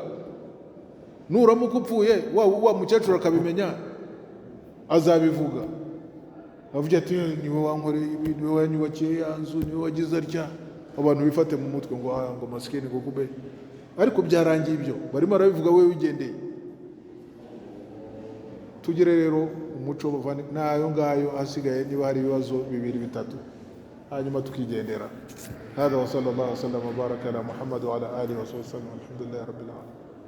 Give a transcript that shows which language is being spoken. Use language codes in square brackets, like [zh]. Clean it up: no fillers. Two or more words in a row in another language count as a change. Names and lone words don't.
[rw] Nuramuka upfuye wa mukecuru akabimenya, azabivuga, avuga ati niwe wankoreye ibi, niwe wanyubakiye ya nzu, niwe wagize atya. Abantu bifate mu mutwe ngo masikini ngo kumbe, ariko byarangiye ibyo barimo arabivuga, we wigendeye. Tugire rero umuco nayo ngayo, hasigaye niba hari ibibazo 2-3 hanyuma tukigendera. [ar] هذا وصلى الله عليه وسلم وبارك على محمد وعلى آله وصحبه الحمد لله رب العالمين.